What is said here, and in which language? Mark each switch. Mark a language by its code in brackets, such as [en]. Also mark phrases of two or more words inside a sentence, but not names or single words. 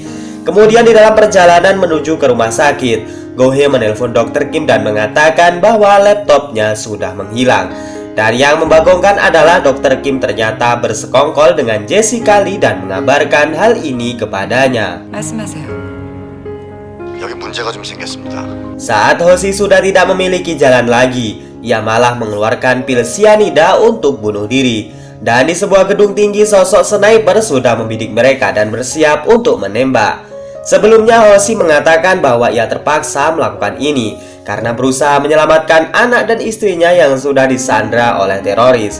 [id] Kemudian di dalam perjalanan menuju ke rumah sakit, Go-hye menelpon Dr. Kim dan mengatakan bahwa laptopnya sudah menghilang. Dan yang membagongkan adalah Dr. Kim ternyata bersekongkol dengan Jessica Lee dan mengabarkan hal ini kepadanya. [ko] 말씀하세요. 여기 문제가 좀 생겼습니다. [id] Saat Hoshi sudah tidak memiliki jalan lagi, ia malah mengeluarkan pil sianida untuk bunuh diri. Dan di sebuah gedung tinggi, sosok sniper sudah membidik mereka dan bersiap untuk menembak. Sebelumnya Hoshi mengatakan bahwa ia terpaksa melakukan ini karena berusaha menyelamatkan anak dan istrinya yang sudah disandra oleh teroris.